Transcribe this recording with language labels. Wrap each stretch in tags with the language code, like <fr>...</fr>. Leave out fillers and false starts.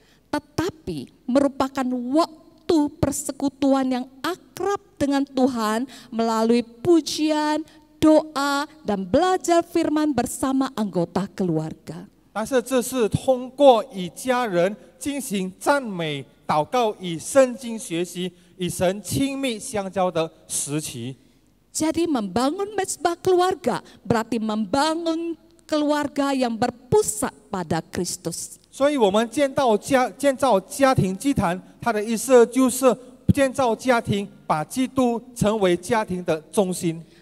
<id>Tetapi merupakan waktu persekutuan yang akrab dengan Tuhan melalui pujian, doa, dan belajar firman bersama anggota keluarga.</id> <zh>但是这是通过与家人进行赞美、祷告、与圣经学习、与神亲密相交的时期。</zh> <id>Jadi membangun mezbah keluarga berarti membangun keluarga yang berpusat pada Kristus.</id> <zh>所以，我们建造家庭祭坛，它的意思就是建造家庭，把基督成为家庭的中心。</zh>